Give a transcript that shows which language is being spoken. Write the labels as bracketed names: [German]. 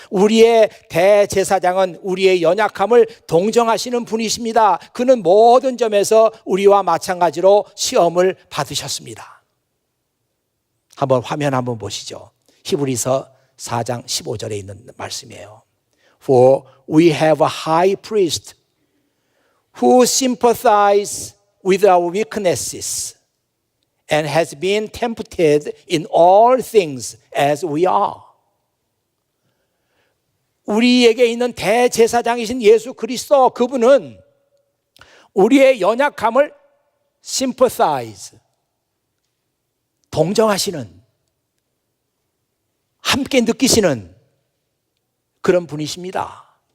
[Korean] 우리의 대제사장은 우리의 연약함을 동정하시는 분이십니다. 그는 모든 점에서 우리와 마찬가지로 시험을 받으셨습니다. 한번 화면 한번 보시죠. 히브리서 4장 15절에 있는 말씀이에요. [English] For we have a high priest who sympathizes with our weaknesses and has been tempted in all things as we are. [Korean] 우리에게 있는 대제사장이신 예수 그리스도, 그분은 우리의 연약함을 sympathize, 동정하시는, 함께 느끼시는 그런 분이십니다.